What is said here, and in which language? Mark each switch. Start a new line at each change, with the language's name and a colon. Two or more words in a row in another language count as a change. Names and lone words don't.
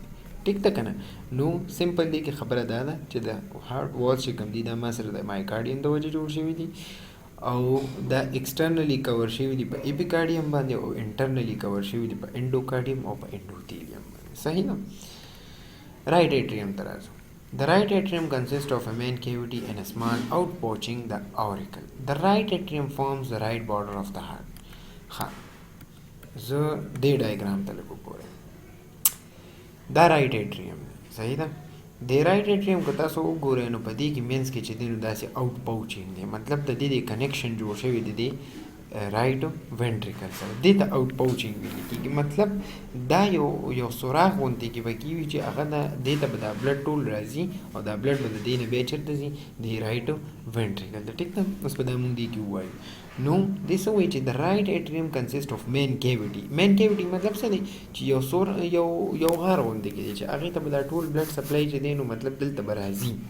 Pashto: ټیک ده که نه نو سمپل دی کې خبره دا ده چې د
English: heart valves
Pashto: چې کوم دي دا ما سره د مایوکارډیم د وجې جوړ شوي دي او دا
English: externally covered
Pashto: شوي دي په اپیکارډیم باندې او
English: internally covered
Pashto: شوي دي په انډوکارډیم او په انډوتیلیم باندې صحیح ده
English: right atrium
Pashto: ته راځو
English: The right atrium consists of a main cavity and a small outpouching, the auricle. The right atrium forms the right border of the heart.
Pashto: ها زه دې ډایګرام ته لږ وګورئ دا
English: right atrium
Pashto: صحیح ده د
English: right atrium
Pashto: که تاسو وګورئ نو په دې کې مینس کې چې دی نو داسې
English: out pouching
Pashto: دی مطلب د دې کنیکشن جوړ شوی دی د
English: right ventricle
Pashto: سره دې ته
English: out pouching
Pashto: ویل کېږي مطلب دا یو سوراخ غوندې کې به کېوي چې هغه دې ته به دا بلډ ټول راځي او دا بلډ به د دې نه بیا چېرته ځي د
English: right ventricle
Pashto: ته ټیک ده اوس به دا مونږ دې کې ووایو نو دې څه وایي چې د
English: right atrium consist of main cavity main cavity
Pashto: مطلب څه دی چې یو غار غوندې کې دی چې هغې ته به دا ټول
English: blood supply
Pashto: چې دی نو مطلب دلته به راځي